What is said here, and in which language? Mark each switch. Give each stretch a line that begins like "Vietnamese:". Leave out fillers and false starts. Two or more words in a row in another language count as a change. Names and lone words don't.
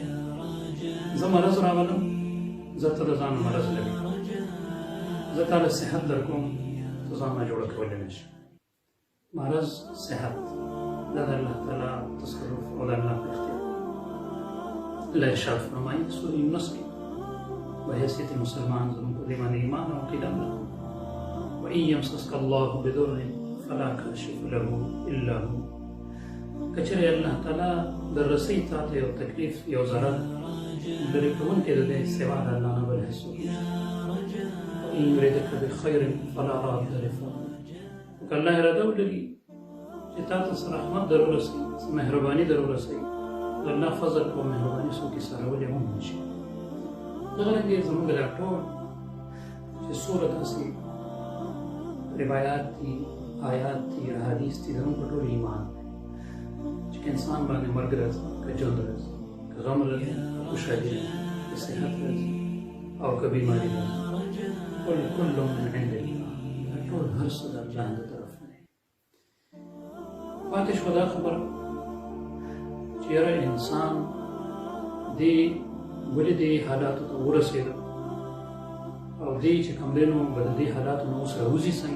Pashto: زه مرض راولم، زه ته د ځان مرض لرې، زه تا له صحت در کوم، ته ځان نه جوړه کولی نه شي. مرض صحت دا د الله تعالی تصرف او د الله په اختیار. الله ارشاد فرمایي سورة یونس کې په حیثیت مسلمان زموږ په دې باندې ایمان او عقیده ده،
Arabic: وإن يمسسك الله بضر فلا كاشف له إلا هو.
Pashto: کچره الله تعالی در رسۍ تا ته یو تکلیف یو ضرر لرې کوونکی د دی سوا د الله نه بل هېڅوک نشته.
Arabic: وإن يردك بخير فلا راد لفضله.
Pashto: که الله اراده ولري چې تا ته څه رحمت در ورسوي، څه مهرباني در ورسوي، د الله فضل او مهرباني څوک ایسارولی هم نه شي. دغه رنګې زموږ دا ټول چې څومره داسې روایات دي، آیات دي، احادیث دي، زموږ په ټول ایمان دی چې که انسان باندې مرګ راځي، که ژوند راځي، که غم راځي، که خوشحالي راځي، که صحت راځي او که بیماري راځي،
Arabic: قل کل من عند الله.
Pashto: دا ټول هر څه د الله د طرف نه دی. پاتې شوه دا خبره چې یاره انسان دې ولې دې حالاتو ته ورسېده او دې چې کوم دی نو به د دې حالاتو نه اوس راوځي څنګه؟